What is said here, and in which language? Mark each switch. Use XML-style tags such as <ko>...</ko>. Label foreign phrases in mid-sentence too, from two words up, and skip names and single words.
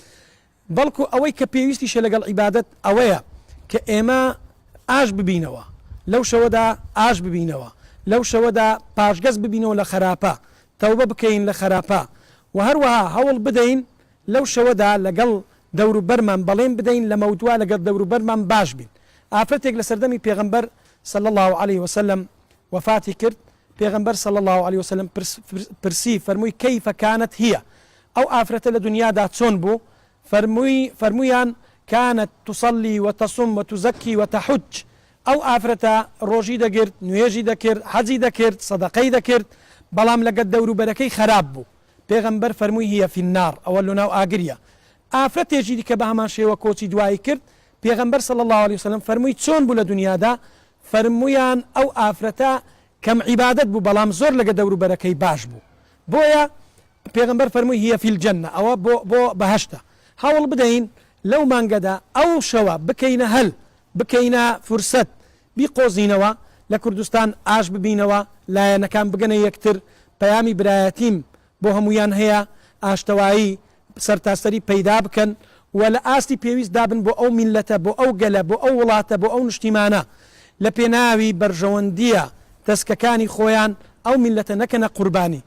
<ckb>بەڵکو ئەوەی کە پێویستیشە لەگەڵ عیبادەت ئەوەیە کە ئێمە ئاش ببینەوە، لەو شەوەدا ئاش ببینەوە، لەو شەوەدا پاشگەز ببینەوە لە خراپە، تەوبە بکەین لە خراپە، و هەروەها هەوڵ بدەین لەو شەوەدا لەگەڵ دەوروبەرمان بەڵێن بدەین لە مەودوا لەگەڵ دەوروبەرمان باش بین. ئافرەتێک لە سەردەمی پێغەمبەر</ckb> <ar>صلى الله عليه وسلم</ar> <ckb>وفاتی کرد، پێغەمبەر</ckb> <ar>صلى الله عليه وسلم</ar> <ckb>پرسی فەرمووی</ckb> <ar>كيف كانت هي،</ar> <ckb>ئەو ئافرەتە لە دنیادا چۆن بوو؟</ckb> <ar>فەرموویان كانت تصلي وتصم وتزكي وتحج،</ar> <ckb>ئەو ئافرەتە ڕۆژی دەگرت، نوێژی دەکرد، حەجی دەکرد، سەدەقەی دەکرد، بەڵام لەگەڵ دەوروبەرەکەی خراپ بوو، پێغەمبەر فەرمووی</ckb> <ar>هي في النار،</ar> <ckb>ئەوە لە ناو ئاگریە. ئافرەتێکی دیکە بە هەمان شێوە کۆچی دوایی کرد، پێغەمبەر</ckb> <ar>صلى الله عليه وسلم</ar> <ckb>فەرمووی چۆن بوو لە دنیادا؟ فەرموویان ئەو ئافرەتە کەم عیبادەت بوو بەڵام زۆر لەگە دەوروبەرەکەی باش بوو، بۆیە پێغەمبەر فەرمووی</ckb> <ar>هي في الجنة،</ar> <ckb>ئەوە بۆ بەهەشتە. هەوڵ بدەین لەو مانگەدا ئەو شەوە بکەینە هەل، بکەینە فرسەت، بیقۆزینەوە لە کوردستان ئاش ببینەوە، لایەنەکان بگەنە یەکتر، پەیامی برایەتیم بۆ هەمویان هەیە، ئاشتەوایی سەرتاسەری پەیدا بکەن و لە ئاستی پێویست دابن بۆ ئەو میلەتە، بۆ ئەو گەلە، بۆ ئەو وڵاتە، بۆ ئەو نیشتیمانە، لە پێناوی بەرژەوەندیە دەستکەکانی خۆیان ئەو میلەتە نەکەنە قوربانی.</ckb>